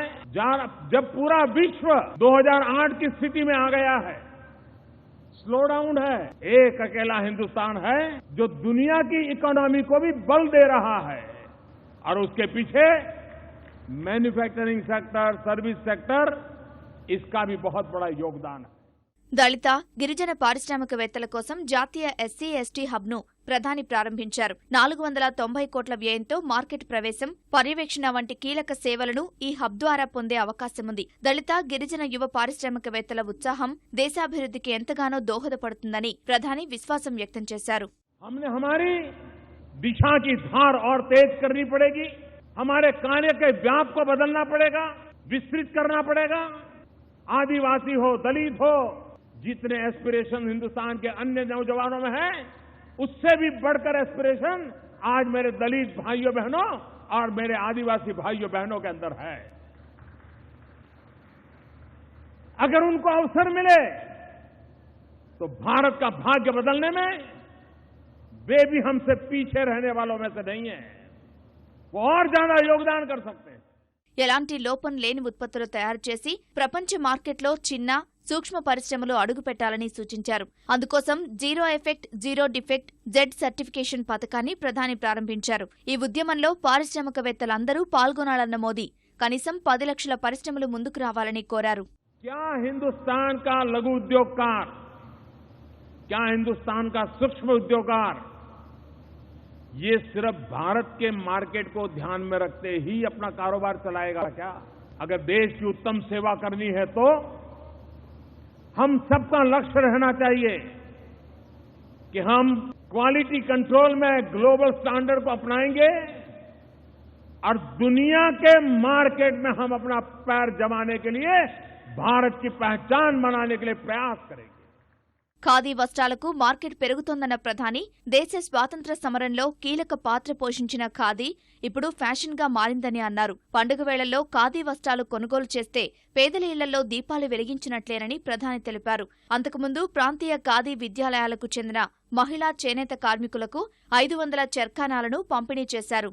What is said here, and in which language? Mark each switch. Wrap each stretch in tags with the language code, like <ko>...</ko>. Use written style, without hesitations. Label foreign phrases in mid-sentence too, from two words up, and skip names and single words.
<hi>जब पूरा विश्व 2008 की स्थिति में आ गया है,</hi> <en>slow down</en> <hi>है, एक अकेला हिंदुस्तान है जो दुनिया की इकोनॉमी को भी बल दे रहा है और उसके पीछे</hi> <en>manufacturing sector, service sector,</en> <hi>इसका भी बहुत बड़ा योगदान है.</hi> <te>దళిత, గిరిజన పారిశ్రామికవేత్తల కోసం జాతీయ ఎస్సీ/ఎస్టీ హబ్ను ప్రధాని ప్రారంభించారు. 490 కోట్ల వ్యయంతో మార్కెట్ ప్రవేశం, పర్యవేక్షణ వంటి కీలక సేవలను ఈ హబ్ ద్వారా పొందే అవకాశముంది. దళిత, గిరిజన యువ పారిశ్రామికవేత్తల ఉత్సాహం దేశాభివృద్ధికి ఎంతగానో దోహదపడుతుందని ప్రధాని విశ్వాసం వ్యక్తం చేశారు.</te> <hi>हमने हमारी दिशा की धार और तेज करनी पड़ेगी, हमारे कार्य के व्याप को बदलना पड़ेगा, विस्तृत करना पड़ेगा. आदिवासी हो, दलित हो, जितने एस्पिरेशन हिंदुस्तान के अन्य नौजवानों में है, उससे भी बढ़कर एस्पिरेशन आज मेरे दलित भाइयों बहनों और मेरे आदिवासी भाइयों बहनों के अंदर है. अगर उनको अवसर मिले तो भारत का भाग्य बदलने में वे भी हमसे पीछे रहने वालों में से नहीं है, वो और ज्यादा योगदान कर सकते हैं.</hi> <te>ఎలాంటి లోపం లేని ఉత్పత్తులు తయారు చేసి ప్రపంచ మార్కెట్లో చిన్న, సూక్ష్మ పరిశ్రమలు అడుగుపెట్టాలని సూచించారు. అందుకోసం జీరో ఎఫెక్ట్, జీరో డిఫెక్ట్ జెడ్ సర్టిఫికేషన్ పథకాన్ని ప్రధాని ప్రారంభించారు. ఈ ఉద్యమంలో పారిశ్రామికవేత్తలందరూ పాల్గొనాలన్న మోదీ కనీసం 10 లక్షల పరిశ్రమలు ముందుకు రావాలని కోరారు.</te> <hi>क्या हिंदुस्तान का लघु उद्योगकार, क्या हिंदुस्तान का सूक्ष्म उद्योगकार ये सिर्फ भारत के मार्केट को ध्यान में रखते ही अपना कारोबार चलाएगा क्या? अगर देश की उत्तम सेवा करनी है तो हम सबका लक्ष्य रहना चाहिए कि हम</hi> <en>quality control</en> <hi>में</hi> <en>global standard</en> <hi>को अपनाएंगे और दुनिया के मार्केट में हम अपना पैर जमाने के लिए भारत की पहचान बनाने के लिए प्रयास करेंगे.</hi> <te>ఖాదీ వస్త్రాలకు మార్కెట్ పెరుగుతోందన్న ప్రధాని దేశ స్వాతంత్ర్య సమరంలో కీలక పాత్ర పోషించిన ఖాదీ ఇప్పుడు ఫ్యాషన్గా మారిందని అన్నారు. పండుగ వేళల్లో ఖాదీ వస్త్రాలు కొనుగోలు చేస్తే పేదల ఇళ్లలో దీపాలు వెలిగించినట్లేనని ప్రధాని తెలిపారు. అంతకుముందు ప్రాంతీయ ఖాదీ విద్యాలయాలకు చెందిన మహిళా చేనేత కార్మికులకు 500 చర్ఖానాలను పంపిణీ చేశారు.</te>